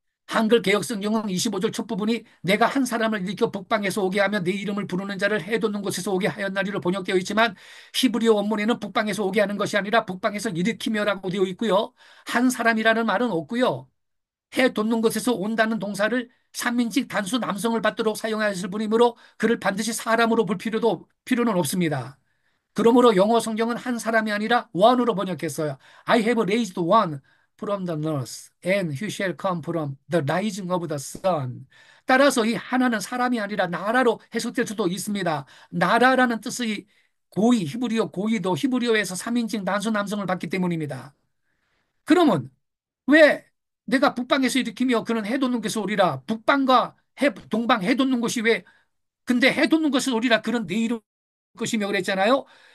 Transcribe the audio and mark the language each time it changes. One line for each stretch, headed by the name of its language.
Korean: 한글 개역 성경은 25절 첫 부분이 내가 한 사람을 일으켜 북방에서 오게 하며 내 이름을 부르는 자를 해돋는 곳에서 오게 하였나리로 번역되어 있지만 히브리어 원문에는 북방에서 오게 하는 것이 아니라 북방에서 일으키며라고 되어 있고요. 한 사람이라는 말은 없고요. 해 돋는 것에서 온다는 동사를 3인칭 단수 남성을 받도록 사용하였을 뿐이므로 그를 반드시 사람으로 볼 필요는 없습니다. 그러므로 영어 성경은 한 사람이 아니라 one으로 번역했어요.
English: I have raised one from the north, and he shall come from the rising of the sun.
Korean: 따라서 이 하나는 사람이 아니라 나라로 해석될 수도 있습니다. 나라라는 뜻의 고의, 히브리어 고의도 히브리어에서 3인칭 단수 남성을 받기 때문입니다. 그러면 왜 내가 북방에서 일으키며 그는 해돋는 것을 오리라. 북방과 동방 해돋는 것이 왜 근데 해돋는 것을 오리라 그런 내 이름 것이며 그랬잖아요.